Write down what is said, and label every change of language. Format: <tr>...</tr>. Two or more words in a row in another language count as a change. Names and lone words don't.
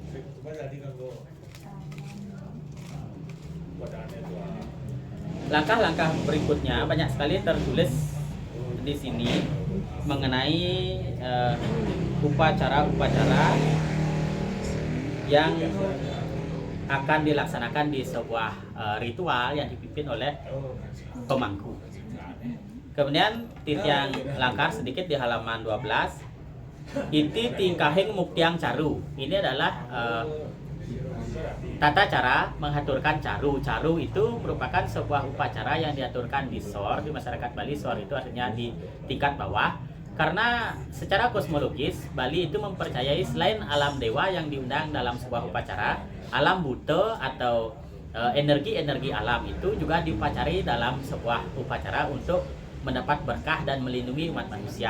<id>Langkah-langkah berikutnya banyak sekali tertulis di sini mengenai upacara-upacara yang akan dilaksanakan di sebuah ritual yang dipimpin oleh pemangku. Kemudian titiang langkar sedikit di halaman 12.</id> <kaw>Iti tingkahing muktiang caru.</kaw> <id>Ini adalah tata cara mengaturkan caru. Caru itu merupakan sebuah upacara yang diaturkan di SOR, di masyarakat Bali. SOR itu artinya di tingkat bawah. Karena secara kosmologis, Bali itu mempercayai selain alam dewa yang diundang dalam sebuah upacara, alam buta atau energi-energi alam itu juga diupacari dalam sebuah upacara untuk mendapat berkah dan melindungi umat manusia.</id>